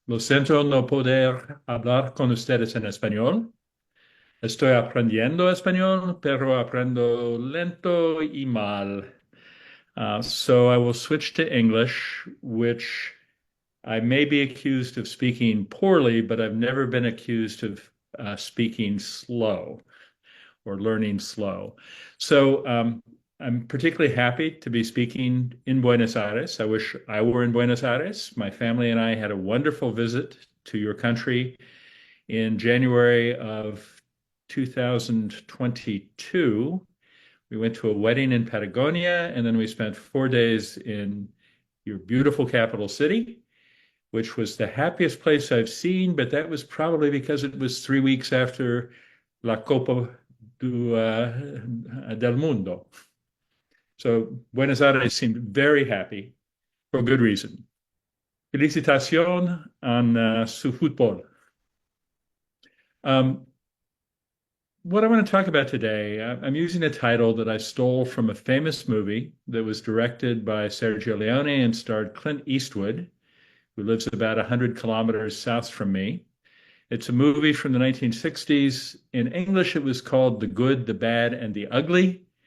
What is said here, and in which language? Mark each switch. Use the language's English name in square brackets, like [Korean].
[Spanish] Lo siento no poder hablar con ustedes en español. Estoy aprendiendo español, pero aprendo lento y mal. [English] So I will switch to English, which I may be accused of speaking poorly, but I've never been accused of speaking slow or learning slow. So I'm particularly happy to be speaking in Buenos Aires. I wish I were in Buenos Aires. My family and I had a wonderful visit to your country in January of 2022. We went to a wedding in Patagonia, and then we spent 4 days in your beautiful capital city, which was the happiest place I've seen, but that was probably because it was 3 weeks after La Copa del Mundo. So Buenos Aires seemed very happy for good reason. [Spanish] Felicitación en su fútbol. [English] What I want to talk about today, I'm using a title that I stole from a famous movie that was directed by Sergio Leone and starred Clint Eastwood, who lives about 100 kilometers south from me. It's a movie from the 1960s. In English, it was called The Good, the Bad, and the Ugly.